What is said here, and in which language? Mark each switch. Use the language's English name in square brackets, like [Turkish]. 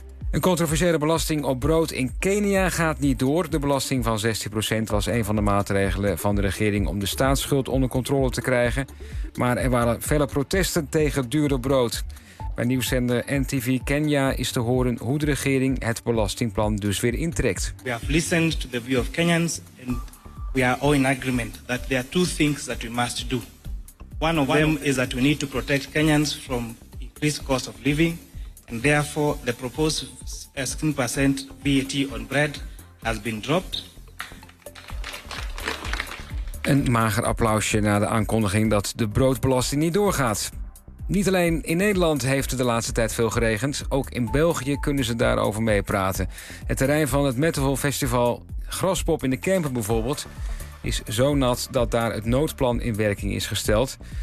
[Dutch] Een controversiële belasting op brood in Kenia gaat niet door. De belasting van 16% was een van de maatregelen van de regering om de staatsschuld onder controle te krijgen. Maar er waren felle protesten tegen duurder brood. Bij nieuwszender NTV Kenya is te horen hoe de regering het belastingplan dus weer intrekt. [English] We have listened to the view of Kenyans and we are all in agreement that there are two things that we must do. One of them is that we need to protect Kenyans from increased cost of living and therefore the proposed 16% VAT on bread has been dropped. [Dutch] Een mager applausje na de aankondiging dat de broodbelasting niet doorgaat. Niet alleen in Nederland heeft het de laatste tijd veel geregend. Ook in België kunnen ze daarover meepraten. Het terrein van het Metal Festival Graspop in de Kempen bijvoorbeeld is zo nat dat daar het noodplan in werking is gesteld.